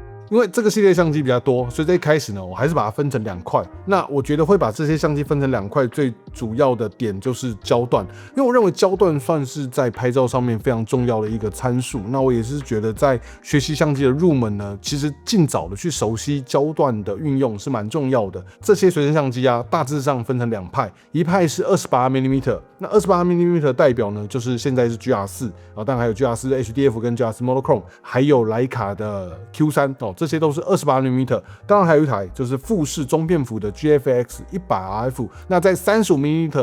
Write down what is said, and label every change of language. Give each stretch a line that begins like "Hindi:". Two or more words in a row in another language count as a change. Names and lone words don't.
Chinese: 因為這個系列相機比較多，所以在一開始呢，我還是把它分成2塊。那我覺得會把這些相機分成2塊，最主要的點就是焦段，因為我認為焦段算是在拍照上面非常重要的一個參數。那我也是覺得在學習相機的入門呢，其實盡早的去熟悉焦段的運用是蠻重要的。這些隨身相機啊，大致上分成2派，一派是 28mm， 那 28mm 代表呢，就是現在是 GR4， 當然還有 GR4 HDF 跟 GR4 Monochrome，還有徠卡的 Q3這些都是 28mm， 當然還有一台就是富士中片幅的 GFX100 RF， 那在 35mm